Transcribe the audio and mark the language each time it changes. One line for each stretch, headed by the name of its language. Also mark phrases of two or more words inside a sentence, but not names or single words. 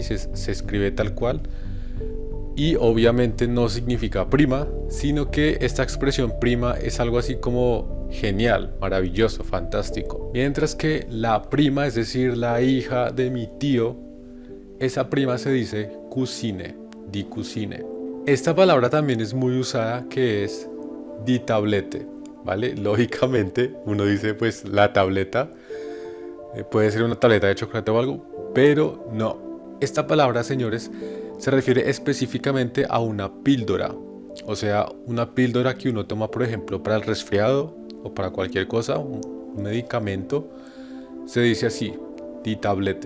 Spanish: Se escribe tal cual. Y obviamente no significa prima, sino que esta expresión prima es algo así como genial, maravilloso, fantástico. Mientras que la prima, es decir, la hija de mi tío, esa prima se dice cousine,
German: die Cousine.
Spanish: Esta palabra también es muy usada, que es
German: die Tablette,
Spanish: ¿vale? Lógicamente uno dice pues la tableta, puede ser una tableta de chocolate o algo, pero no. Esta palabra, señores, se refiere específicamente a una píldora, o sea, una píldora que uno toma, por ejemplo, para el resfriado o para cualquier cosa, un medicamento, se dice así,
German: die Tablette.